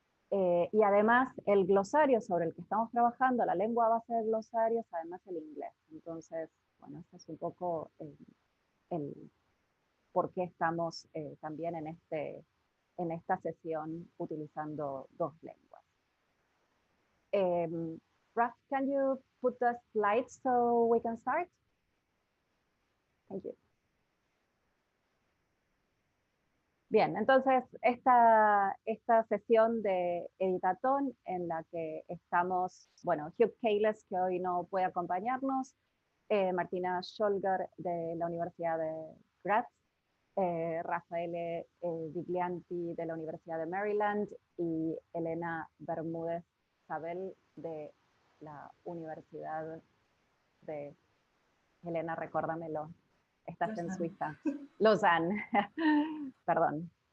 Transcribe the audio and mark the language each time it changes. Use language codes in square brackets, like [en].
[es] Y además el glosario sobre el que estamos trabajando, la lengua base del glosario es además el inglés. Entonces, bueno, este es un poco el por qué estamos también en esta sesión utilizando dos lenguas. [en] Raff, can you put the slides so we can start? Thank you. [es] Bien, entonces esta sesión de Editatón en la que estamos, bueno, Hugh Cayless, que hoy no puede acompañarnos, Martina Scholger de la Universidad de Graz, Rafael Viglianti de la Universidad de Maryland y Elena Bermúdez Sabel de la Universidad de, Elena, recuérdamelo, estás en Suiza, Lausanne, perdón.